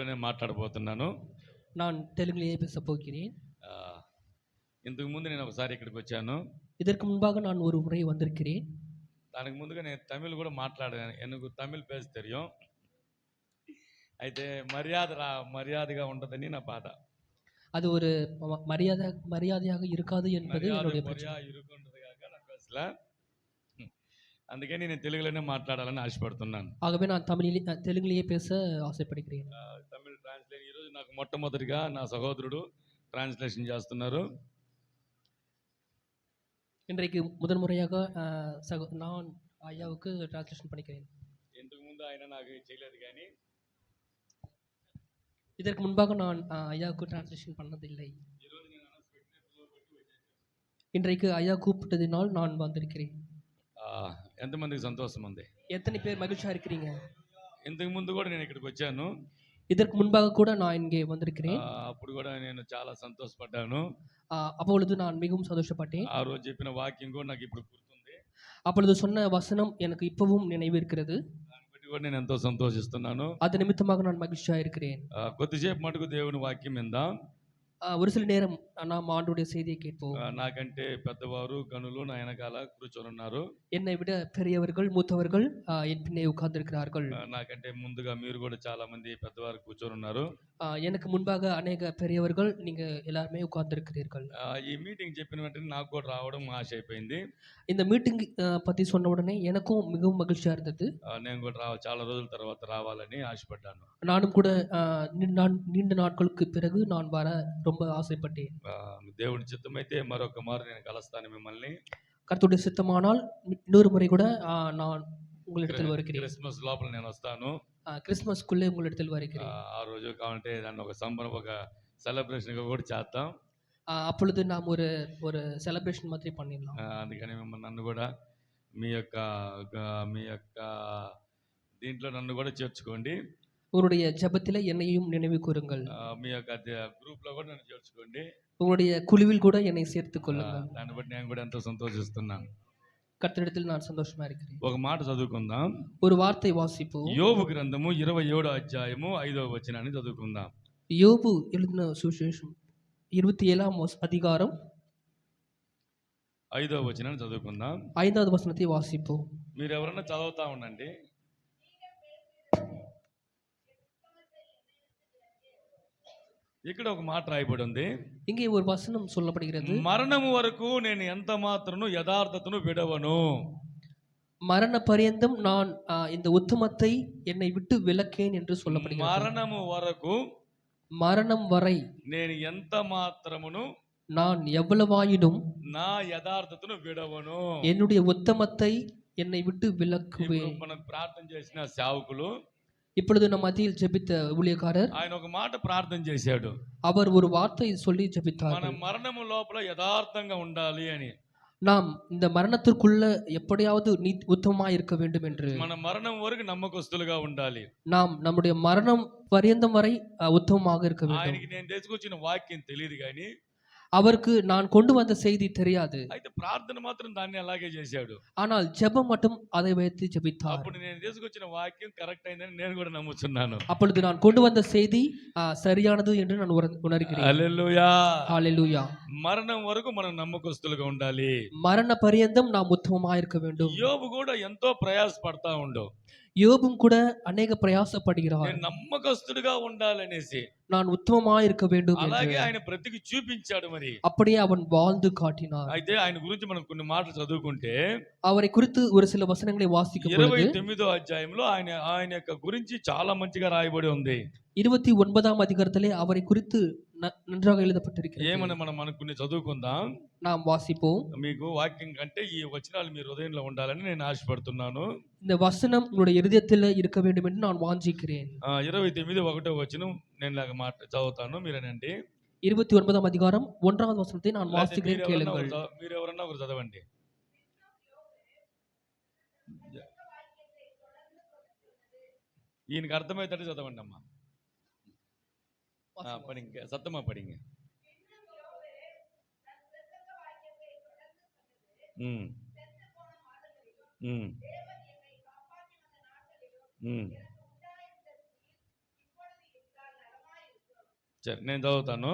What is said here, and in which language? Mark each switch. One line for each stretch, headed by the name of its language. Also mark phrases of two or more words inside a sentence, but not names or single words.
Telugu: మాట్లాడబోతున్నాను.
Tamil: நான் தெலுங்கிலேயே பேசப் போகிறேன்.
Telugu: ఇంతకు ముందు నేను ఒకసారి ఇక్కడికి వచ్చాను.
Tamil: இதற்கு முன்பாக நான் ஒரு முறை வந்திருக்கிறேன்.
Telugu: దానికి ముందుగా నేను తమిళ్ కూడా మాట్లాడాను.
Tamil: எனக்கு தமிழ் பேச தெரியும்.
Telugu: అయితే మర్యాదగా ఉండదని నా బాధ.
Tamil: அது ஒரு மரியாதையாக இருக்காது என்பது என்னுடைய பிரச்சனை. இருக்குன்றதுக்காக நான் பேசல.
Telugu: అందుకని నేను తెలుగులోనే మాట్లాడాలని ఆశపడుతున్నాను.
Tamil: ஆகவே நான் தெலுங்கிலேயே பேச ஆசைப்படுகிறேன்.
Telugu: తమిళ్ ట్రాన్స్లేషన్ ఈరోజు నాకు మొట్టమొదటిగా నా సహోదరుడు ట్రాన్స్లేషన్ చేస్తున్నారు.
Tamil: இன்றைக்கு முதல் முறையாக நான் ஐயாவுக்கு டிரான்ஸ்லேஷன் பண்ணிக்கிறேன்.
Telugu: ఇంతకు ముందు ఆయన నాకు చేయలేదు, కానీ
Tamil: இதற்கு முன்பாக நான் ஐயாவுக்கு டிரான்ஸ்லேஷன் பண்ணதில்லை. இன்றைக்கு ஐயா கூப்பிட்டதினால் நான் வந்திருக்கிறேன்.
Telugu: ఎంతమందికి సంతోషం ఉంది?
Tamil: எத்தனை பேர் மகிழ்ச்சியா இருக்கிறீங்க?
Telugu: ఇంతకు ముందు కూడా నేను ఇక్కడికి వచ్చాను.
Tamil: இதற்கு முன்பாக கூட நான் இங்கே வந்திருக்கிறேன்.
Telugu: అప్పుడు కూడా నేను చాలా సంతోషపడ్డాను.
Tamil: அப்பொழுது நான் மிகவும் சந்தோஷப்பட்டேன்.
Telugu: ఆ రోజు చెప్పిన వాక్యం కూడా నాకు ఇప్పుడు గుర్తుంది.
Tamil: அப்பொழுது சொன்ன வசனம் எனக்கு இப்பவும் நினைவு இருக்கிறது.
Telugu: దాన్ని బట్టి కూడా నేను ఎంతో సంతోషిస్తున్నాను.
Tamil: அது నిమిత్తமாக நான் மகிழ்ச்சியா இருக்கிறேன்.
Telugu: కొద్దిసేపు మటుకు దేవుని వాక్యం విందాం.
Tamil: ஒரு சில நேரம் நாம் ஆண்டவருடைய செய்தியை கேட்போம்.
Telugu: నాకంటే పెద్దవారు గనులు నా వెనకాల కూర్చొని ఉన్నారు.
Tamil: என்னை விட பெரியவர்கள் மூத்தவர்கள் என் பின்னே உட்கார்ந்திருக்கிறார்கள்.
Telugu: నాకంటే ముందుగా మీరు కూడా చాలా మంది పెద్దవారు కూర్చొని ఉన్నారు.
Tamil: எனக்கு முன்பாக அநேக பெரியவர்கள் நீங்க எல்லாருமே உட்கார்ந்திருக்கிறீர்கள்.
Telugu: ఈ మీటింగ్ చెప్పిన వెంటనే నాకు కూడా రావడం ఆశ అయిపోయింది.
Tamil: இந்த மீட்டிங் பத்தி சொன்ன உடனே எனக்கும் மிகவும் மகிழ்ச்சியா இருந்தது.
Telugu: నేను కూడా చాలా రోజుల తర్వాత రావాలని ఆశపడ్డాను.
Tamil: நானும் கூட நீண்ட நாட்களுக்கு பிறகு நான் வர ரொம்ப ஆசைப்பட்டேன்.
Telugu: దేవుడి చిత్తమైతే మరొక మారు నేను కలుస్తాను మిమ్మల్ని.
Tamil: கர்த்தருடைய சித்தமானால் இன்னொரு முறை கூட நான் உங்களிடத்தில் வருகிறேன்.
Telugu: క్రిస్మస్ లోపల నేను వస్తాను.
Tamil: கிறிஸ்மஸ்க்குள்ளே உங்களிடத்தில் வருகிறேன்.
Telugu: ఆ రోజు కావాలంటే దాన్ని ఒక సంబరం, ఒక సెలబ్రేషన్ కూడా చేద్దాం.
Tamil: அப்பொழுது நாம் ஒரு செலிப்ரேஷன் மாதிரி பண்ணிடலாம்.
Telugu: అందుకని నన్ను కూడా మీ యొక్క దీంట్లో నన్ను కూడా చేర్చుకోండి.
Tamil: உங்களுடைய ஜெபத்திலே என்னையும் நினைவு கூறுங்கள்.
Telugu: మీ యొక్క గ్రూప్ లో కూడా నన్ను చేర్చుకోండి.
Tamil: உங்களுடைய குழுவில் கூட என்னை சேர்த்துக் கொள்ளுங்கள்.
Telugu: దాన్ని బట్టి నేను కూడా ఎంతో సంతోషిస్తున్నాను.
Tamil: கர்த்தரிடத்தில் நான் சந்தோஷமா இருக்கிறேன்.
Telugu: ఒక మాట చదువుకుందాం.
Tamil: ஒரு வார்த்தை வாசிப்போம்.
Telugu: యోబు గ్రంథము 27వ అధ్యాయము 5వ వచనాన్ని చదువుకుందాం.
Tamil: யோபு எழுதின சுவிசேஷம் 27ஆம் அதிகாரம்
Telugu: 5వ వచనాన్ని చదువుకుందాం.
Tamil: 5வது வசனத்தை வாசிப்போம்.
Telugu: మీరు ఎవరన్నా చదువుతా ఉండండి. ఇక్కడ ఒక మాట రాయబడి ఉంది.
Tamil: இங்கே ஒரு வசனம் சொல்லப்படுகிறது.
Telugu: మరణము వరకు నేను ఎంత మాత్రము యథార్థతను విడవను.
Tamil: மரண பரியந்தம் நான் இந்த உத்தமத்தை என்னை விட்டு விலக்கேன் என்று சொல்லப்படுகிறது.
Telugu: మరణము వరకు,
Tamil: மரணம் வரை
Telugu: నేను ఎంత మాత్రమును,
Tamil: நான் எவ்வளவாயினும்
Telugu: నా యథార్థతను విడవను,
Tamil: என்னுடைய உத்தமத்தை என்னை விட்டு விலக்குவேன்.
Telugu: మనం ప్రార్థన చేసిన సేవకులు,
Tamil: இப்பொழுது நம் மத்தியில் ஜெபித்த ஊழியக்காரர்,
Telugu: ఆయన ఒక మాట ప్రార్థన చేశాడు.
Tamil: அவர் ஒரு வார்த்தை சொல்லி ஜெபித்தார்.
Telugu: మన మరణము లోపల యథార్థంగా ఉండాలి అని.
Tamil: நாம் இந்த மரணத்திற்குள்ள எப்படியாவது உத்தமமா இருக்க வேண்டும் என்று.
Telugu: మన మరణం వరకు నమ్మకస్తులుగా ఉండాలి.
Tamil: நாம் நம்முடைய மரணம் பரியந்தம் வரை உத்தமமாக இருக்க வேண்டும்.
Telugu: ఆయనకి నేను తీసుకొచ్చిన వాక్యం తెలియదు, కానీ
Tamil: அவருக்கு நான் கொண்டு வந்த செய்தி தெரியாது.
Telugu: అయితే ప్రార్థన మాత్రం దాన్ని అలాగే చేశాడు.
Tamil: ஆனால் ஜெபம் மட்டும் அதை வைத்து ஜெபித்தார்.
Telugu: అప్పుడు నేను తీసుకొచ్చిన వాక్యం కరెక్ట్ అయిందని నేను కూడా నమ్ముతున్నాను.
Tamil: அப்பொழுது நான் கொண்டு வந்த செய்தி சரியானது என்று நான் உணர்கிறேன்.
Telugu: హల్లెలూయా, హల్లెలూయా. మరణం వరకు మనం నమ్మకస్తులుగా ఉండాలి.
Tamil: மரண பரியந்தம் நாம் உத்தமமா இருக்க வேண்டும்.
Telugu: యోబు కూడా ఎంతో ప్రయాసపడతా ఉండు.
Tamil: யோபும் கூட அநேக பிரயாசப்படுகிறார்.
Telugu: నేను నమ్మకస్తుడుగా ఉండాలనేసి,
Tamil: நான் ఉత్తమமா இருக்க வேண்டும் என்று.
Telugu: అలాగే ఆయన బ్రతికి చూపించాడు. మరి
Tamil: அப்படியே அவன் வாழ்ந்து காட்டினார்.
Telugu: అయితే ఆయన గురించి మనం కొన్ని మాటలు చదువుకుంటే,
Tamil: அவரை குறித்து ஒரு சில வசனங்களை வாசிக்கும் பொழுது
Telugu: 29వ అధ్యాయంలో ఆయన యొక్క గురించి చాలా మంచిగా రాయబడి ఉంది.
Tamil: 29ஆம் அதிகாரத்திலே அவரை குறித்து நன்றாக எழுதப்பட்டிருக்கிறது.
Telugu: ఏమని మనం అనుకుని చదువుకుందాం.
Tamil: நாம் வாசிப்போம்.
Telugu: మీకు వాక్యం కంటే ఈ వచనాలు మీ హృదయంలో ఉండాలని నేను ఆశపడుతున్నాను.
Tamil: இந்த வசனம் உங்களுடைய இதயத்தில் இருக்க வேண்டும் என்று நான் வாஞ்சிக்கிறேன்.
Telugu: 29:1 వచనం నేను లాగా మాట చదువుతాను, మీరేనండి.
Tamil: 29ஆம் அதிகாரம் 1வது வசனத்தை நான் வாசிக்கிறேன், கேளுங்கள்.
Telugu: మీరు ఎవరన్నా ఒకరు చదవండి. ఈయనకి అర్థమవుతాడు, చదవండి అమ్మా.
Tamil: படிங்க, சத்தமா படிங்க. ம் ம் ம்
Telugu: సరే నేను చదువుతాను.